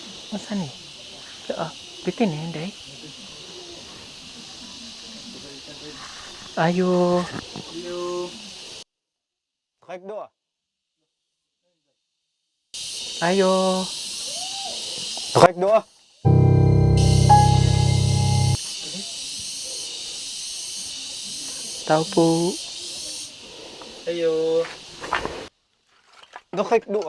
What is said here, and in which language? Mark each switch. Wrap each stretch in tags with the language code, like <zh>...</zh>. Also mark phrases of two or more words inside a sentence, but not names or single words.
<tl>Masa ni? Bitin eh, hindi. Ayo.</tl> <nl>Kijk door. Ayo. Kijk door.</nl> <tl>Tao po. Ayo.</tl> <nl>Dan ga ik door.</nl>